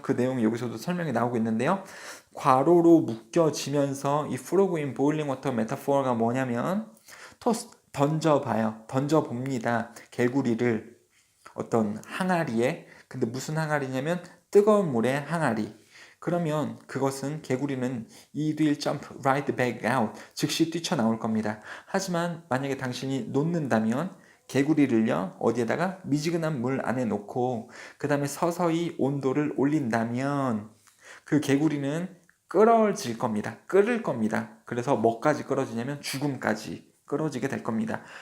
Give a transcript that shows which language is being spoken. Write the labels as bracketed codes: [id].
[ko] 그 내용이 여기서도 설명이 나오고 있는데요. 괄호로 묶여지면서 이 [en] frog in boiling water metaphor [ko] 가 뭐냐면 토스 던져봐요. 던져봅니다. 개구리를 어떤 항아리에. 근데 무슨 항아리냐면 뜨거운 물의 항아리. 그러면 그것은 개구리는 [en] it will jump right back out. [ko] 즉시 뛰쳐나올 겁니다. 하지만 만약에 당신이 놓는다면 개구리를요 어디에다가 미지근한 물 안에 놓고 그 다음에 서서히 온도를 올린다면 그 개구리는 끓어질 겁니다. 끓을 겁니다. 그래서 뭐까지 끓어지냐면 죽음까지 끓어지게 될 겁니다.